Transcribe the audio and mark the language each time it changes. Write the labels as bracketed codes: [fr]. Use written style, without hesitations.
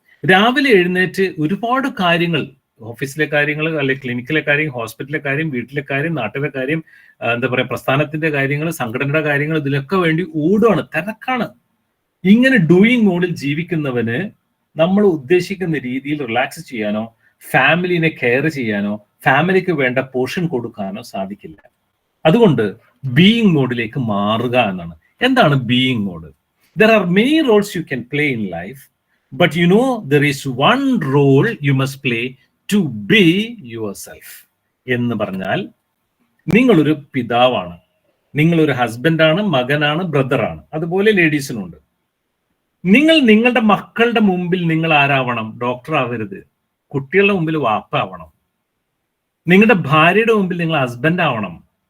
[ml] രാവിലെ എഴുന്നേറ്റ് ഒരുപാട് കാര്യങ്ങൾ, ഓഫീസിലെ കാര്യങ്ങൾ, അല്ലെങ്കിൽ ക്ലിനിക്കിലെ കാര്യം, ഹോസ്പിറ്റലിലെ കാര്യം, വീട്ടിലെ കാര്യം, നാട്ടിലെ കാര്യം, എന്താ പറയുക, പ്രസ്ഥാനത്തിന്റെ കാര്യങ്ങൾ, സംഘടനയുടെ കാര്യങ്ങൾ, ഇതിലൊക്കെ വേണ്ടി ഓടുകയാണ്, തിരക്കാണ്. ഇങ്ങനെ ഡൂയിങ് മോഡിൽ ജീവിക്കുന്നവന് നമ്മൾ ഉദ്ദേശിക്കുന്ന രീതിയിൽ റിലാക്സ് ചെയ്യാനോ ഫാമിലിനെ കെയർ ചെയ്യാനോ ഫാമിലിക്ക് വേണ്ട പോർഷൻ കൊടുക്കാനോ സാധിക്കില്ല. അതുകൊണ്ട് ബീയിങ് മോഡിലേക്ക് മാറുക എന്നാണ്. എന്താണ് being mode? [en] There are many roles you can play in life, but you know there is one role you must play to be yourself. [ml] എന്ന് പറഞ്ഞാൽ നിങ്ങളൊരു പിതാവാണ്, നിങ്ങളൊരു ഹസ്ബൻഡാണ്, മകനാണ്, ബ്രദറാണ്. അതുപോലെ ലേഡീസിനുണ്ട്. നിങ്ങൾ നിങ്ങളുടെ മക്കളുടെ മുമ്പിൽ നിങ്ങൾ ആരാവണം? ഡോക്ടർ ആവരുത്. കുട്ടികളുടെ മുമ്പിൽ വാപ്പ ആവണം. നിങ്ങളുടെ ഭാര്യയുടെ മുമ്പിൽ നിങ്ങൾ ഹസ്ബൻഡ് ആവണം.